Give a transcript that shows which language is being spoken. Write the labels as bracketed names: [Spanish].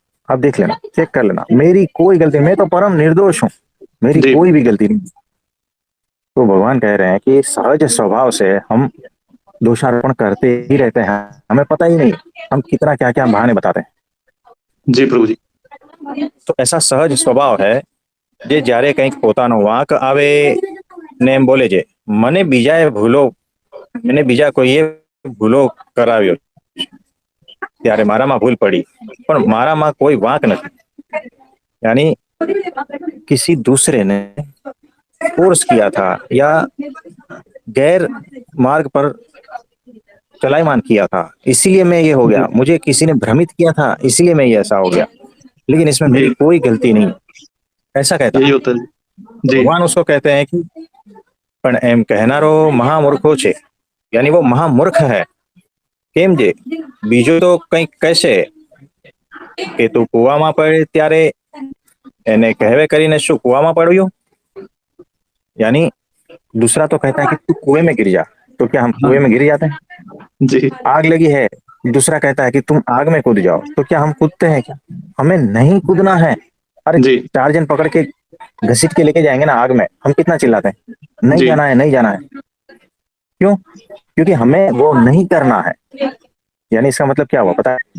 [Hindi] आप देख लेना, चेक कर लेना, मेरी कोई गलती, मैं तो परम निर्दोष हूँ, मेरी जी कोई भी गलती नहीं। तो भगवान कह रहे हैं कि सहज स्वभाव से हम दोषारोपण करते ही रहते हैं, हमें पता ही नहीं हम कितना क्या क्या बहाने बताते हैं। जी प्रभु जी। [Gujarati] તો એસા સહજ સ્વભાવ હે જે જ્યારે કંઈક પોતાનો વાંક આવે ને એમ બોલે છે, મને બીજાએ ભૂલો, મને બીજા કોઈએ ભૂલો કરાવ્યો ત્યારે મારામાં ભૂલ પડી, પણ મારામાં કોઈ વાંક નથી। [Hindi] यानी किसी दूसरे ने फोर्स किया था या गैर मार्ग पर चलायमान किया था, इसीलिए मैं ये हो जी गया, मुझे किसी ने भ्रमित किया था इसीलिए मैं ये ऐसा हो गया, लेकिन इसमें मेरी जी कोई गलती नहीं, ऐसा कहता यही है। होता है जी। भगवान उसको कहते हैं कि [Gujarati] પણ એમ કહેનારો મહામૂર્ખો છે, [Hindi] यानी वो महामूर्ख है। [Gujarati] કેમ છે? બીજો તો કંઈક કહેશે કે તું કૂવામાં પડે ત્યારે એને કહેવે કરીને શું કૂવામાં પડ્યો, [Hindi] यानी दूसरा तो कहता है कि तू कुएं में गिर जा, तो क्या हम हाँ कुएं में गिर जाते हैं? जी आग लगी है, दूसरा कहता है कि तुम आग में कूद जाओ, तो क्या हम कूदते हैं? क्या हमें नहीं कूदना है? अरे जी 4 जन पकड़ के घसीट के लेके जाएंगे ना आग में, हम कितना चिल्लाते हैं, नहीं जी जाना है, नहीं जाना है। क्यों? क्योंकि हमें वो नहीं करना है। यानी इसका मतलब क्या हुआ पता है?